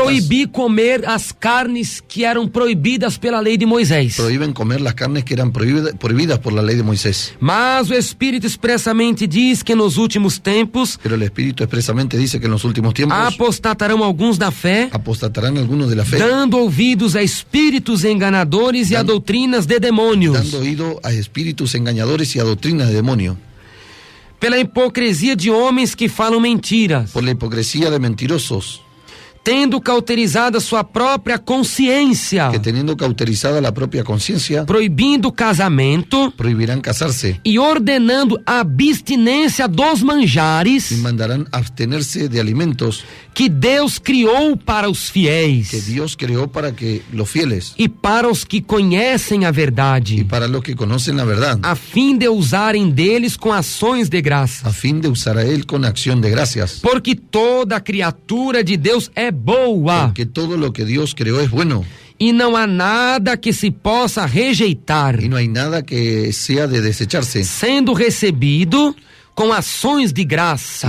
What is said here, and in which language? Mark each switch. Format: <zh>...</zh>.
<pt>proibir comer as carnes que eram proibidas pela lei de Moisés.</pt> <es>prohíben comer las carnes que eran prohibidas por la ley de Moisés.</es> <pt>Mas o Espírito expressamente diz que nos últimos tempos</pt> <es>Pero el Espíritu expresamente dice que en los últimos tiempos</es> <pt>apostatarão alguns da fé,</pt> <es>apostatarán algunos de la fe,</es> <pt>dando ouvidos a espíritos enganadores e a doutrinas de demônios,</pt> <es>dando oído a espíritus engañadores y a doctrinas de demonio,</es> <pt>pela hipocrisia de homens que falam mentiras,</pt> <es>por la hipocresía de mentirosos,</es> <pt>tendo cauterizado a sua própria consciência,</pt> <es>que teniendo cauterizada la propia conciencia,</es> <pt>proibindo o casamento</pt> <es>prohibirán casarse</es> <pt>e ordenando a abstinência dos manjares</pt> <es>y mandarán abstenerse de alimentos</es> <pt>que Deus criou para os</pt> <es>que</es> <pt>fiéis</pt> <es>Dios creó para que los fieles</es> <pt>e para os que conhecem a</pt> <es>y</es> <pt>verdade,</pt> <es>para los que conocen la verdad,</es> <pt>a fim de usarem deles com ações de graça.</pt> <es>a fin de usar a Él con acción de gracias.</es> <pt>Porque toda criatura de Deus é boa</pt> <es>Porque todo lo que Dios creó es bueno</es> <pt>e não há nada que se possa rejeitar,</pt> <es>y no hay nada que sea de desecharse,</es> <pt>sendo recebido com ações de graça.</pt>